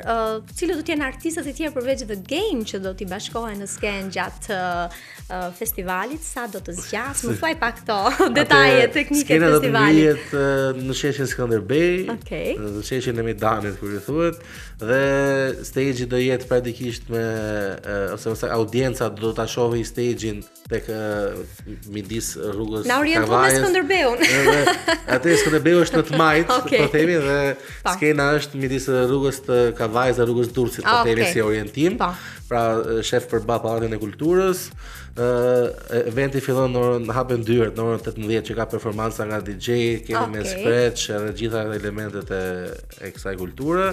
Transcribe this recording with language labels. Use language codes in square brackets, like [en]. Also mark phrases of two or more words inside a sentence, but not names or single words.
[sq] Cilët do të jenë artistët e tjerë përveç The Game që do t'i bashkohen në skenë gjatë festivalit? Sa do të zgjas? Më thuaj pak këto detaje teknike të festivalit. Skena do të ngrihet në sheshin Skënderbej, në sheshin e Mejdanit, kur i thuhet, dhe stage-i do jetë praktikisht me ose audienca do ta shohë stage-in tek midis rrugës Kavajës. Na orientojmë me Skënderbeun. Atë Skënderbeu është në të majt, po themi, dhe skena është midis rrugës të Kavajës dhe rrugës Durrësit, po themi si orientim. Pra shef përballë Pallatin e Kulturës. Eventi fillon në orën hapen dyert, në orën 18 që ka performanca nga DJ, kemi me scratch edhe gjitha elementet e kësaj kulture.